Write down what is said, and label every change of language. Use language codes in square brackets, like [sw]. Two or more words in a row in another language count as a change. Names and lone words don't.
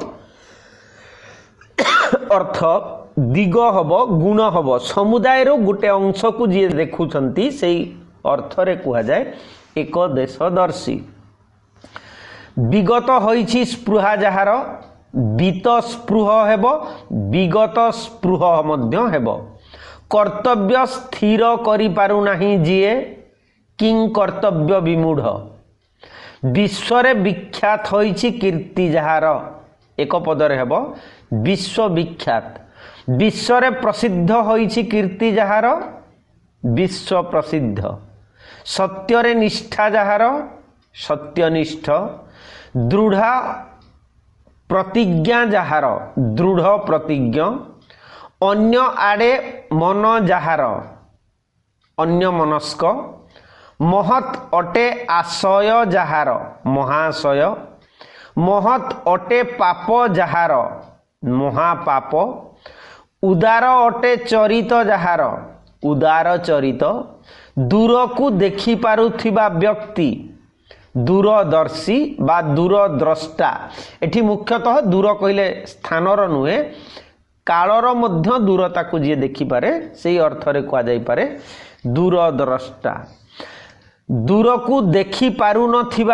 [or] ଅର୍ଥ ଦିଗ ହବ ଗୁଣ ହବ ସମୁଦାୟ ର ଗୋଟେ ଅଂଶ କୁ ଯେ ଦେଖୁଛନ୍ତି ସେଇ ଅର୍ଥ ରେ କୁହା ଯାଏ ଏକ ଦେଶଦର୍ଶୀ ବିଗତ ହୋଇଛି ସ୍ପୃହା ଯାହାର ବୀତ ସ୍ପୃହ ହେବ ବିଗତ ସ୍ପୃହ ମଧ୍ୟ ହେବ କର୍ତ୍ତବ୍ୟ ସ୍ଥିର କରି ପାରୁ ନାହିଁ ଯିଏ କିଂ କର୍ତ୍ତବ୍ୟ ବିମୂଢ଼ ବିଶ୍ୱରେ ବିଖ୍ୟାତ ହୋଇଛି କୀର୍ତ୍ତି ଯାହାର ଏକ ପଦରେ ହେବ ବିଶ୍ୱ ବିଖ୍ୟାତ ବିଶ୍ୱରେ ପ୍ରସିଦ୍ଧ ହୋଇଛି କୀର୍ତ୍ତି ଯାହାର ବିଶ୍ୱ ପ୍ରସିଦ୍ଧ ସତ୍ୟରେ ନିଷ୍ଠା ଯାହାର ସତ୍ୟନିଷ୍ଠ ଦୃଢ଼ ପ୍ରତିଜ୍ଞା ଯାହାର ଦୃଢ଼ ପ୍ରତିଜ୍ଞ ଅନ୍ୟ ଆଡ଼େ ମନ ଯାହାର ଅନ୍ୟ ମନସ୍କ ମହତ୍ ଅଟେ ଆଶୟ ଯାହାର ମହାଶୟ ମହତ୍ ଅଟେ ପାପ ଯାହାର ମହାପାପ ଉଦାର ଅଟେ ଚରିତ ଯାହାର ଉଦାର ଚରିତ ଦୂର କୁ ଦେଖି ପାରୁଥିବା ବ୍ୟକ୍ତି ଦୂରଦର୍ଶୀ ବା ଦୂରଦ୍ରଷ୍ଟା ଏଠି ମୁଖ୍ୟତଃ ଦୂର କହିଲେ ସ୍ଥାନର ନୁହେଁ କାଳର ମଧ୍ୟ ଦୂରତା କୁ ଯେ ଦେଖି ପାରେ ସେହି ଅର୍ଥ ରେ କୁହା ଯାଇ ପାରେ ଦୂରଦ୍ରଷ୍ଟା ଦୂର କୁ ଦେଖି ପାରୁ ନଥିବା